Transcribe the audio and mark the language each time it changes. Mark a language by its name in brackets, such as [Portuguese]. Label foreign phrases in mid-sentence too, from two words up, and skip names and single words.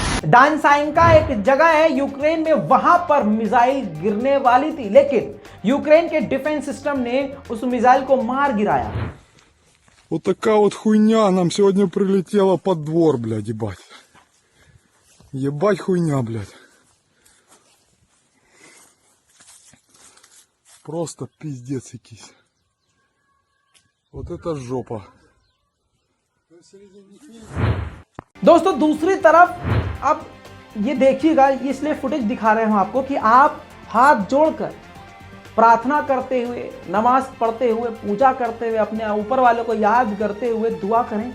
[Hindi] डानसाइंका एक जगह है यूक्रेन में, वहां पर मिसाइल गिरने वाली थी, लेकिन यूक्रेन के [English] defense system [Hindi] ने उस मिसाइल को मार गिराया। [Russian] Вот такая вот хуйня нам сегодня прилетела под двор, блядь, ебать. Ебать хуйня, блядь. Просто пиздец якийсь. Вот это жопа. [Hindi] दोस्तों दूसरी तरफ अब ये देखिएगा, इसलिए फुटेज दिखा रहे हैं आपको कि आप हाथ जोड़कर प्रार्थना करते हुए, नमाज पढ़ते हुए, पूजा करते हुए, अपने ऊपर वाले को याद करते हुए दुआ करें।